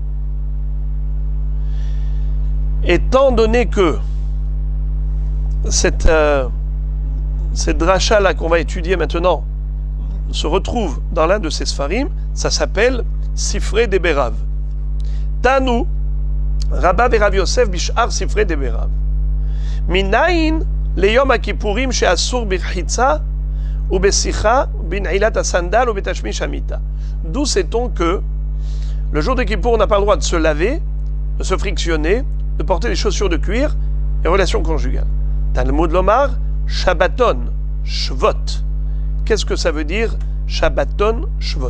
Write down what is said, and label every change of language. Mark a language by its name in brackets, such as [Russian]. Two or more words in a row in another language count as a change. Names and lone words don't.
[French] Étant donné que cette dracha-là qu'on va étudier maintenant se retrouve dans l'un de ces Sfarim, ça s'appelle Sifre de Berav. Tanu, Rabba et Rav Yosef Bishar Sifre de Berav. [Hebrew] מניין ליום הכיפורים שאסור ברחיצה ו בסיכה בנעילת הסנדל ו בתשמיש המיטה. [French] D'où sait-on que le jour de Kippour, on n'a pas le droit de se laver, de se frictionner, de porter des chaussures de cuir et relations conjugales. [Hebrew] תלמוד לומר, שבתון, שבות. [French] Qu'est-ce que ça veut dire [Hebrew] שבתון, שבות?